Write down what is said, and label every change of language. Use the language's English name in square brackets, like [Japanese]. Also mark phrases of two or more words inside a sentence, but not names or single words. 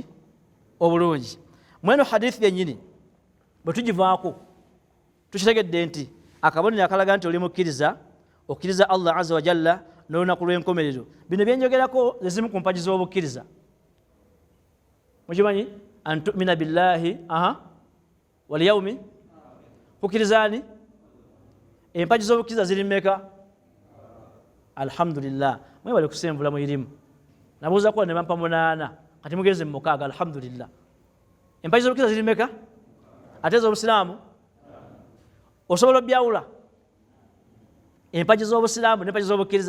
[Ganda] Obulungi. Mweno hadithi yennyini bwe tugivaako tukitegedde nti akabonero akalaga nti oli mukkiriza, okkiriza [Arabic] Allah azza wa jalla [Ganda] n'olunaku lw'enkomerero. Bino byenjogerako ezimu ku mpagi z'obukkiriza. Mukimanyi? [Arabic] An tu'mina billahi wal yawmi, [Ganda] kukkirizaani? Empagi z'obukkiriza ziri mmeka? Alhamdulillah. Mwebale kusemvula mu irimu. Nabuuza kuba ne bampa 8 kati mugeze mu 6. Alhamdulillah. Empagi z'obukkiriza ziri mmeka? Ate ez'obusiraamu osobola obyawula empagi z'obusiraamu n'empagi z'obukkiriza?